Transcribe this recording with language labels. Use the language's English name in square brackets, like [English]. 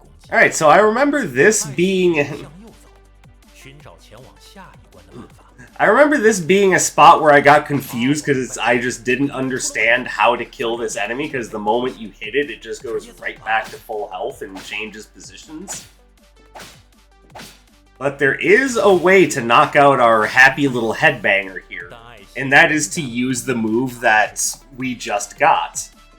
[English] Alright, so I remember this being... [Chinese] 寻找前往下一关的办法。 [English] I remember this being a spot where I got confused because I just didn't understand how to kill this enemy, because the moment you hit it, it just goes right back to full health and changes positions. But there is a way to knock out our happy little headbanger here, and that is to use the move that we just got.